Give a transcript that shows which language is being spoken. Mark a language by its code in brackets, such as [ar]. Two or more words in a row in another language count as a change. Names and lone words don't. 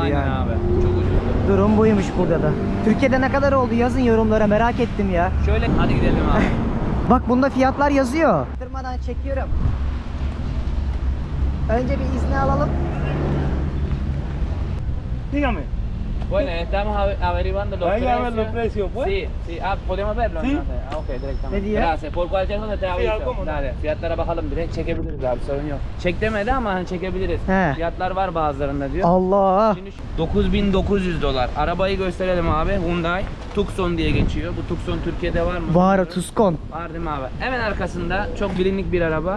[tr] Aynen yani. abi. Çok ucuzdu. Durum buymuş burada da. Türkiye'de ne kadar oldu yazın yorumlara, merak ettim ya. Şöyle hadi gidelim abi. Bak bunda fiyatlar yazıyor. Durmadan çekiyorum. Önce bir izni alalım. [es] Dígame. Bueno, estamos averiguando los Venga a ver los precios. precios, pues. Sí, sí. Ah, ¿podemos verlo? Sí. Entonces? Ah, ok, directamente. [tr] Ne diyor? [es] Gracias. Por cualquier cosa te aviso. ¿cómo no? Dale, [tr] fiyatlara bakalım direkt çekebiliriz abi, sorun yok. Çek demedi ama hani çekebiliriz. He. Fiyatlar var bazılarında diyor. Allah. Şimdi $9.900. Arabayı gösterelim abi. Hyundai Tucson diye geçiyor. Bu Tucson Türkiye'de var mı? Var Tucson. Var değil mi abi? Hemen arkasında çok bilindik bir araba.